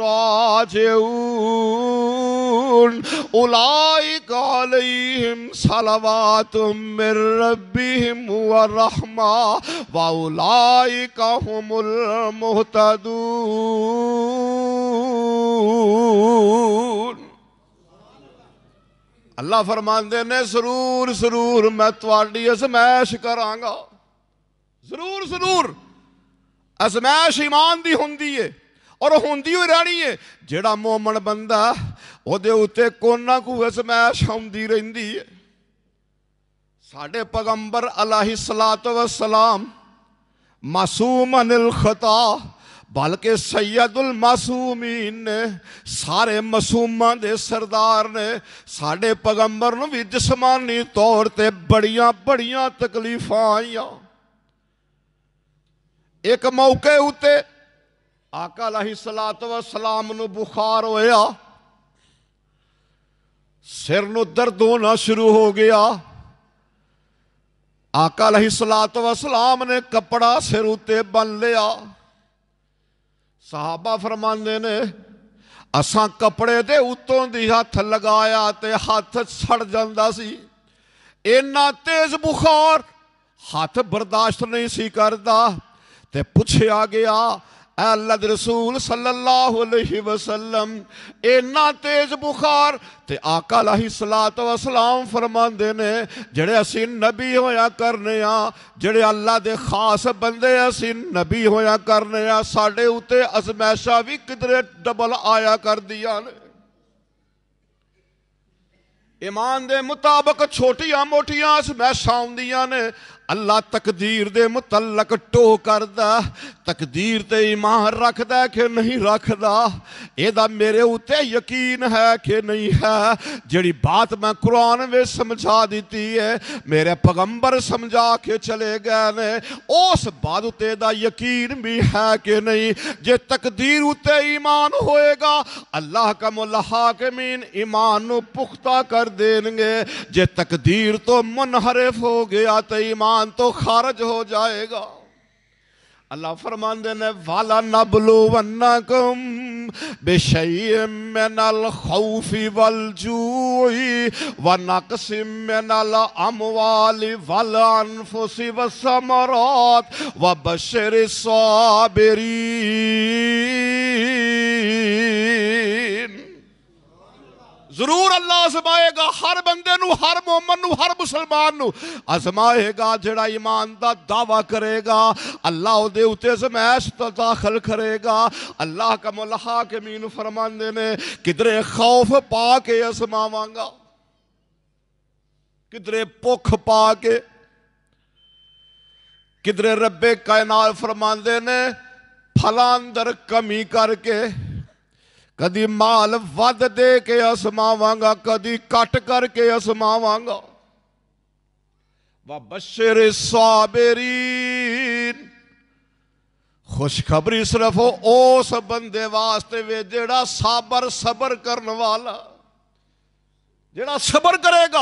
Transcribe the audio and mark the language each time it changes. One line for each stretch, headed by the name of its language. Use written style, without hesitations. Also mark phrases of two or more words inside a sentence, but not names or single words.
Arabic: راجعون أُولَئِكَ عَلَيْهِمْ صَلَوَاتٌ مِّن رَّبِّهِمْ وَرَحْمَةٌ وَأُولَئِكَ هُمُ الْمُهْتَدُونَ۔
Punjabi: اللہ فرماندے نے ضرور ضرور میں تواڈی ازمائش کراں گا، ضرور ضرور ازمائش ایمان دی ہوندی ہے اور ہوندی ہوئی رہنی ہے۔ جیڑا مومن بندہ او دے اُتے کوئی نہ کوئی ازمائش ہوندی رہندی ہے۔ ساڈے پیغمبر علیہ الصلوۃ والسلام
Arabic: معصوم عن الخطا،
Punjabi: بلکہ سید المعصومین نے، سارے معصوماں دے سردار نے، ساڈے پیغمبر نوں بھی جسمانی طور تے بڑیاں بڑیاں تکلیفاں آئیاں۔ ایک موقع اُتے آقا علیہ الصلوۃ والسلام نوں بخار ہویا، سر نوں درد ہونا شروع ہو گیا۔ آقا علیہ الصلوۃ والسلام نے کپڑا سر اُتے بن لیا۔ صحابہ فرماندے نے اساں کپڑے دے اتوں دی ہاتھ لگایا تے ہاتھ سڑ جاندا سی، اینا تیز بخار ہاتھ برداشت نہیں سی کردا، تے پوچھیا گیا اے اللہ دے رسول صلی اللہ علیہ وسلم اینا تیز بخار؟ تے آقا علیہ الصلوۃ والسلام فرماندے نے جڑے اسی نبی ہویا کرنے ہاں، جڑے اللہ دے خاص بندے اسی نبی ہویا کرنے ہاں، ساڈے اُتے ازمائشاں بھی کدرے ڈبل آیا کر دیا نے۔ ایمان دے مطابق چھوٹیاں موٹیاں ازمائشاں ہوندیاں نے، اللہ تقدیر دے متعلق ٹو کردا، تقدیر تے ایمان رکھدا کہ نہیں رکھدا، ایدا میرے اوتے یقین ہے کہ نہیں ہے۔ جڑی بات میں قرآن میں سمجھا دیتی ہے، میرے پیغمبر سمجھا کے چلے گئے نے، اس بات اوتے دا یقین بھی ہے کہ نہیں۔ جے تقدیر اوتے ایمان ہوئے گا، اللہ کا الحاکمین ایمان نو پختہ کر دیں گے۔ جے تقدیر تو منحرف ہو گیا تو ایمان تو خارج ہو جائے گا۔ اللہ فرماندے نے
Arabic: وَلَنَبْلُوَنَّكُمْ بِشَيْءٍ مِّنَ الْخَوْفِ وَالْجُوعِ وَنَقْصٍ مِّنَ الْأَمْوَالِ وَالْأَنفُسِ وَالثَّمَرَاتِ وَبَشِّرِ الصَّابِرِينَ۔
Punjabi: ضرور اللہ آزمائے گا ہر بندے نو، ہر مومن نو، ہر مسلمان نو آزمائے گا۔ جڑا ایمان دا دعویٰ کرے گا اللہ او دے اُتے آزمائش تو داخل کرے گا۔ اللہ کا الحاکمین فرماندے نے کدرے خوف پا کے آزماواں گا، کدرے بھوک پا کے، کدرے رب کائنات فرماندے نے پھلاں اندر کمی کر کے، کدی مال ود دے کے آزماواں گا، کدی کٹ کر کے آزماواں گا۔
Arabic: وَبَشِّرِ الصَّابِرِينَ،
Punjabi: خوشخبری صرف اس بندے واسطے وے جڑا صبر کرنے والا، جڑا صبر کرے گا۔